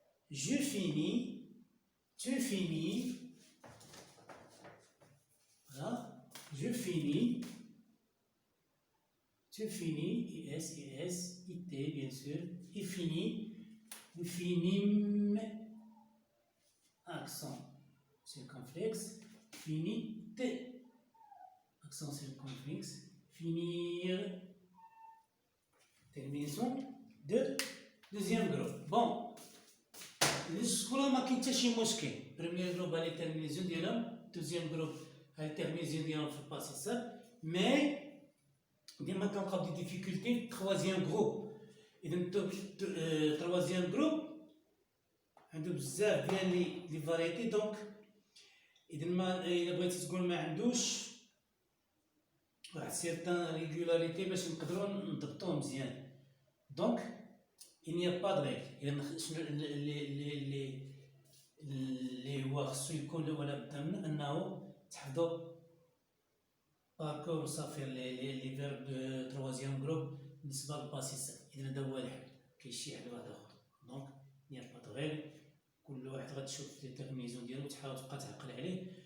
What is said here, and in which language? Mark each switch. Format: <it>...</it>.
<fr>Je finis, tu finis, voilà, je finis, tu finis, IS, IS, IT bien sûr, il finit, nous finîmes, accent circonflexe, finite, accent circonflexe, finir, terminaison de deuxième groupe. Bon.</fr> <ar>السكولا ما كاين حتى شي مشكل، بروميير جروب هاي تيرمينيزيون ديالهم، دوزيام جروب هاي تيرمينيزيون ديالهم في الباسي سامبل، مي ديما كنلقاو دي ديفيكولتي في تخوازيام جروب. إذا تروازيام جروب عندو بزاف ديال لي فاريتي، دونك إذا إلا بغيتي تقول ما عندوش واحد سيرتان ريغولاريتي باش نقدرو نضبطوه مزيان.</ar> <fr>دونك il n'y a pas de règle.</fr> <ar>إذا شنو اللي هو خصو يكون ولا بد من أنه تحفظوا باركور صافي لي فيرب دو تروازيام جروب بالنسبة للباسي سامبل. إذا هذا هو الحل، مكاين شي حل واحد آخر. دونك</ar> <fr>il n'y a pas de règle،</fr> <ar>كل واحد غتشوف لي تيرمينيزون ديالو وتحاول تبقى تعقل عليه.</ar>